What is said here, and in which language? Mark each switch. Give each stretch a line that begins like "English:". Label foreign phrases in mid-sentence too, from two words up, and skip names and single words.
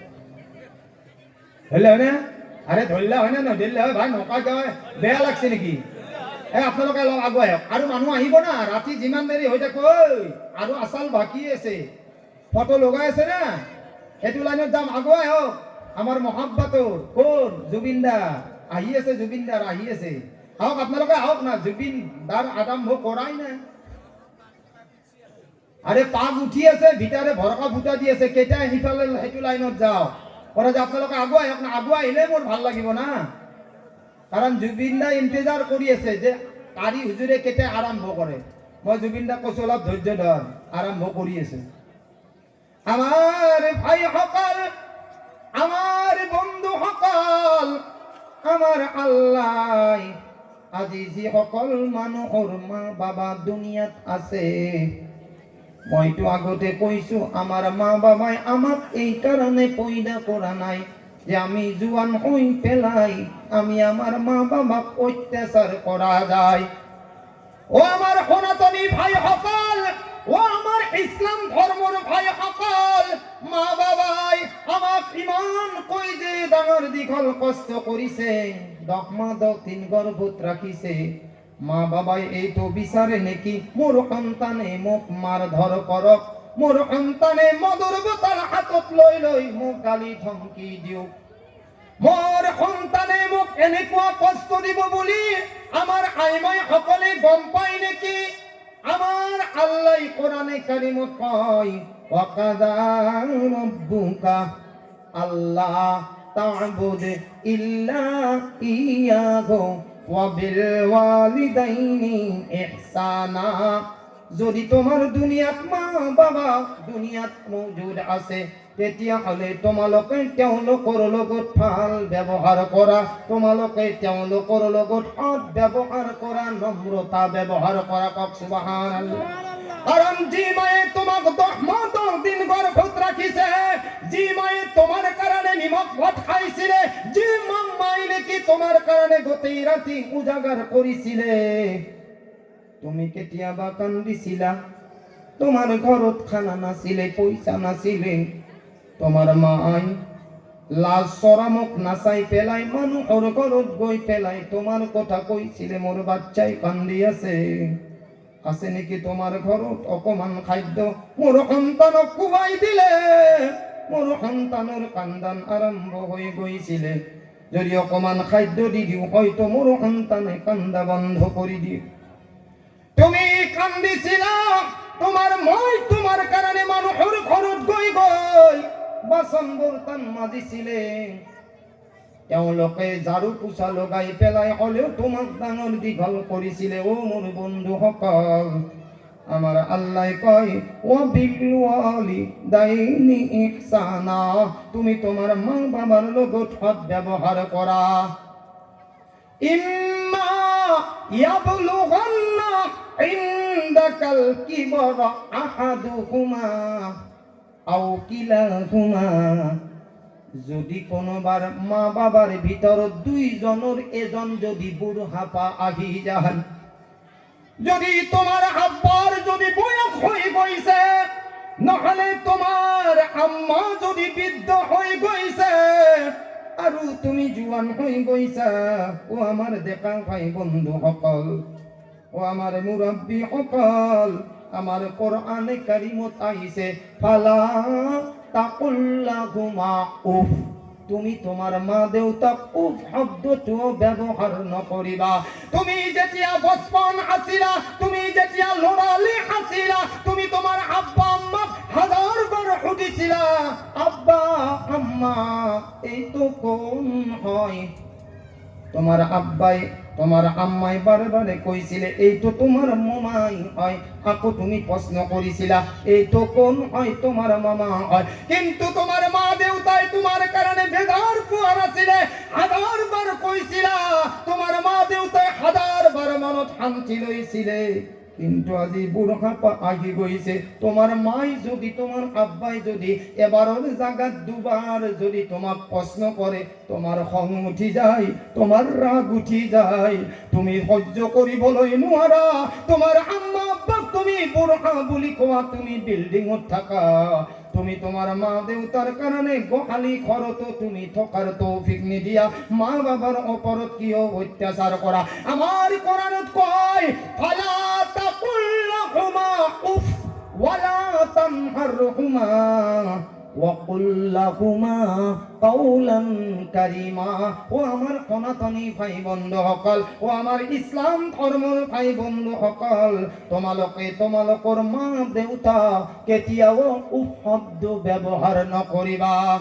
Assamese: না আরে ধৰিলে হয় না নধৰিলে হয় ভাই নকা কয় বেয়া লাগছে নেকি আপোনালোকে অলপ আগুৱাই আহক আৰু মানুহ আহিব না ৰাতি যিমান দেৰি হৈ থাকে আৰু আচাল বাকী আছে ফটো লগাই আছে না সেইটো লাইনত যাম আগুৱাই আহক আমাৰ মহাব্বাতৰ কোন জুবিন দা আহি আছে জুবিন দাৰ আহি আছে আহক আপোনালোকে আহক না জুবিন দাৰ আৰম্ভ কৰাই না আরে পাগ উঠি আছে ভিতরে ভরকা ফুটা দি আছে কেটা হিফালে হেতু লাইনত যাও ওরা যে আপোনালোকে আগুৱাই আহক না আগুৱাই আহিলে মোৰ ভাল লাগিব না কারণ জুবিন দা ইন্তজার কৰি আছে যে কারি হুজুরে কেটা আরম্ভ করে মই জুবিন দা কৈছো অলপ ধৈৰ্য ধৰ আরম্ভ কৰি আছে আমার ভাই সকল আমার বন্ধু সকল আমার আল্লাহ আজি যি সকল মানুহৰ মা বাবা দুনিয়াত আছে মইতো আগতে কৈছো আমার মা বাবাই আমাক এই কারণে পয়দা করা নাই যে আমি জুয়ান হই পেলাই আমি আমার মা বাবাক অত্যাচার করা যায় ও আমার সনাতনী ভাই সকল ও আমার ইসলাম ধর্মর ভাই সকল মা বাবাই আমাক ইমান কই যে ডাঙৰ দীঘল কষ্ট কৰিছে 10 মাহ 10 দিন গৰ্ভত ৰাখিছে মা বাবাই এই তো বিচারে নাকি মোর সন্তানে মোক মার ধর করক মোর সন্তানে মধুর বোতল হাতত লৈ লৈ মোক গালি ধমকি দিও মোর সন্তানে মোক এনেকুৱা কষ্ট দিব বুলি আমার আইমাই সকলে গম পায় নাকি আমার আল্লাহ কোরআনে কারিমত কয়
Arabic: وقضى ربك ألا تعبدوا إلا إياه وبالوالدين
Assamese: ইহসানা যদি তোমার দুনিয়াত মা বাবা দুনিয়াত মৌজুদ আছে তেতিয়া হলে তোমালোকে তেওঁলোকৰ লগত ভাল ব্যৱহাৰ কৰা তোমালোকে তেওঁলোকৰ লগত সৎ ব্যৱহাৰ কৰা নম্ৰতা ব্যৱহাৰ কৰা কক সুবহানাল্লাহ কারণ জি মায়ে তোমাক 10 মাহ 10 দিন গর্ভত রাখিছে জি মায়ে তোমার কারণে নিমক ভাত খাইছিলে জি মাম্মাই নাকি তোমার কারণে গোটেই রাতি উজাগার করিছিলে তুমি কেতিয়াবা কান্দিছিলা তোমার ঘরত খানা নাছিলে পয়সা নাছিলে তোমার মাই লাজ শরমক নাচাই পেলাই মানুহৰ ঘৰত গৈ পেলাই তোমাৰ কথা কৈছিলে মোৰ বাচ্চাই কান্দি আছে নাকি তোমার ঘরত অকমান খাদ্য মোর সন্তানক খুৱাই দিলে মোর সন্তানৰ কান্দান আৰম্ভ হৈ গৈছিলে যদি অকমান খাদ্য দি দিও হয়তো মোর সন্তানে কান্দা বন্ধ কৰি দিয়ে তুমি কান্দিছিলা মই তোমার কারণে মানুহৰ ঘৰত গৈ বাচন বৰ্তন মাজিছিলে তেওঁলোকে ঝাড়ু পোছা লগাই পেলাই হলেও তোমাক ডাঙৰ দীঘল কৰিছিলে ও মোৰ বন্ধু সকল আমার আল্লাহ কয়
Arabic: وبالوالدين إحسانا
Assamese: তুমি তোমার মা বাবার লগত সৎ ব্যবহার করা
Arabic: إما يبلغن عندك الكبر أحدهما أو كلاهما
Assamese: যদি কোনোবার মা বাবার ভিতর দুইজনের এজন যদি বুড়হাপা আহি যান যদি তোমার আব্বার যদি বয়স হয়ে গইছে নহলে তোমার আম্মা যদি বৃদ্ধ হয়ে গইছে আর তুমি জুয়ান হয়ে গইছা ও আমার দেখা ভাই বন্ধু সকল ও আমার মুরব্বী সকল আমার কোরআনে কারিমত আইছে
Arabic: فلا تقل لهما أف
Assamese: তুমি তোমার মা দেউতাক উফ শব্দটো ব্যবহার নকৰিবা তুমি যেতিয়া বচপন আছিলা তুমি যেতিয়া লৰালি আছিলা তুমি তোমার আব্বা আম্মা হাজারবার সুধিছিলা আব্বা আম্মা এই তো কোন হয় তোমার আব্বাই তোমার আম্মাই বারে কইছিলে এই তো তোমার মামাই হয় আকো তুমি প্রশ্ন করিছিলা এই তো কোন হয় তোমার মামা হয় কিন্তু তোমার মা দেউতাই তোমার কারণে বেজার পোয়ার আছিলে হাজারবার কইছিলা তোমার মা দেউতাই হাজারবার মনত শান্তি লইছিলে কিন্তু আজি বুড়হাপা আহি গইছে তোমার মাই যদি তোমার আব্বাই যদি এবাৰৰ জাগাত দুবার যদি তোমাক প্রশ্ন করে তোমার খং উঠি যায় তোমার রাগ উঠি যায় তুমি সহ্য কৰিবলৈ নোৱাৰা তোমার আম্মা আব্বাক তুমি বুড়হা বুলি কোৱা তুমি বিল্ডিংত থাকা তুমি তোমার মা দেউতার কারণে গোহালি খরত তুমি থকার তৌফিক নিদিয়া মা বাবার অপরত কিও অত্যাচার করা। আমার কোরআনত কয়
Arabic: فلا تقل لهما أف ولا تنهرهما وقل لهما قولا كريما.
Assamese: ও আমার সনাতনী ভাই বন্ধু সকল, ও আমার ইসলাম ধর্মৰ ভাই বন্ধু সকল, তোমালোকৰ মা দেউতা কেতিয়াও উফ শব্দ ব্যৱহাৰ নকৰিবা।